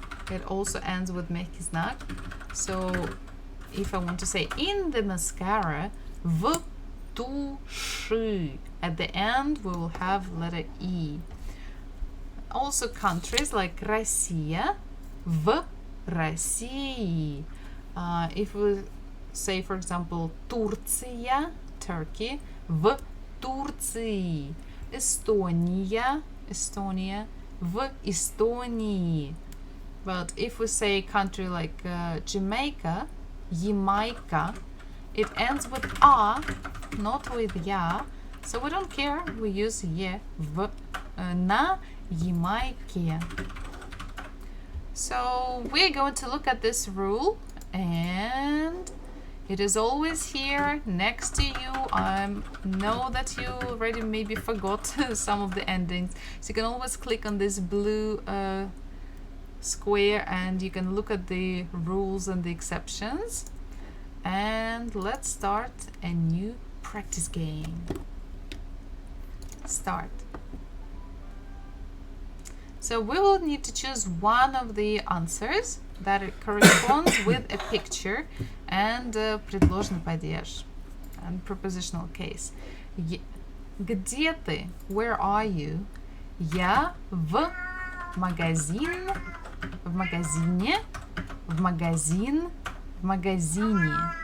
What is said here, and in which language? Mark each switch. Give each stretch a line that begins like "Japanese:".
English: It also ends with mehki znak. So if I want to say in the mascara,
Russian: v tushi,
English: at the end we will have letter e. Also countries like Россия,
Russian: в России.
English: If we say, for example, Турция, Turkey,
Russian: в Турции. Estonia, в Эстонии.
English: But if we say country like Jamaica, Jamaica, it ends with a, not with ya. So we don't care. We use ye, в, на Jamaica. So we're going to look at this rule, and it is always here next to you. I know that you already maybe forgot some of the endings. So you can always click on this blue square and you can look at the rules and the exceptions. And let's start a new practice game. Start. So we will need to choose one of the answers that corresponds with a picture and
Russian: предложный падеж
English: and prepositional case.
Russian: Где ты?
English: Where are you?
Russian: Я в магазин, в магазине, в магазин, в магазине.